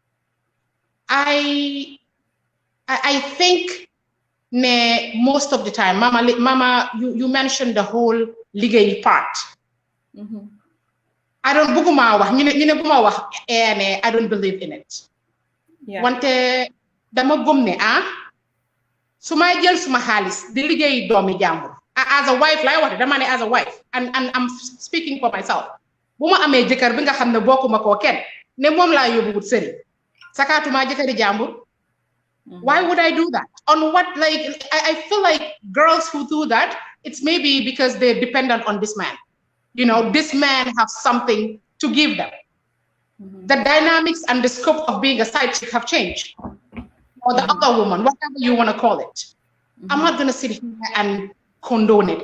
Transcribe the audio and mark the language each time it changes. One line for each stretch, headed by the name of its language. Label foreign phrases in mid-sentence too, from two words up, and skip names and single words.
English: I think most of the time, Mama, you mentioned the whole ligay part. Mm-hmm. I don't believe in it. Yeah.
Wolof: Wante dama gumne suma jël suma xaliss di liggéey doomi jàmbur
English: as a wife
Wolof: lay wax dama ne
English: as a wife and I'm speaking for myself
Wolof: bu ma amee jëkkër bi nga xam ne bokkuma koo kenn ne moom laa yóbbu wut sëriñ sakaatuma jëkkëri jàmbur.
English: Why would I do that? On what, like, I feel like girls who do that it's maybe because they're dependent on this man. You know, this man has something to give them. The dynamics and the scope of being a side chick have changed. Or the other woman, whatever you want to call it. I'm not going to sit here and condone it.